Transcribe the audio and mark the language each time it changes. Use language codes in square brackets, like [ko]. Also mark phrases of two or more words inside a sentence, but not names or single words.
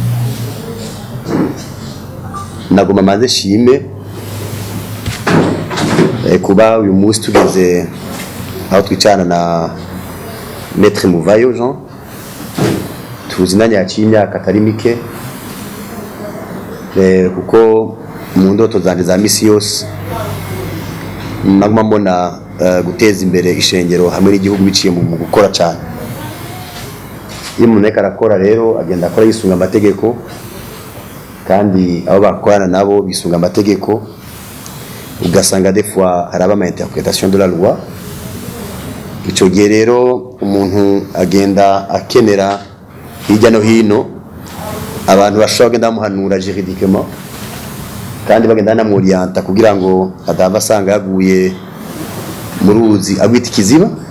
[rn] nagoma manze shime kuba uyu munsi tugeze aho twicana na Maître Muvayo Jean tuzinanya yaciye imyaka atari mike kuko mu ndoto zanje za misi yose naguma mbona guteza imbere ishengero hamwe n'igihugu biciye mu gukora cyane. Iyo umuntu ariko arakora rero agenda akora yisunga amategeko kandi abo bakorana nabo bisunga amategeko ugasanga [fr] des fois [rn] haraba ama [fr] interprétation de la loi. [rn] Ico gihe rero umuntu agenda akenera hirya no hino abantu bashobora kugenda bamuhanura juridiquement kandi bagenda namurienta kugira ngo adava asanga yaguye mu ruzi agwita ikiziba.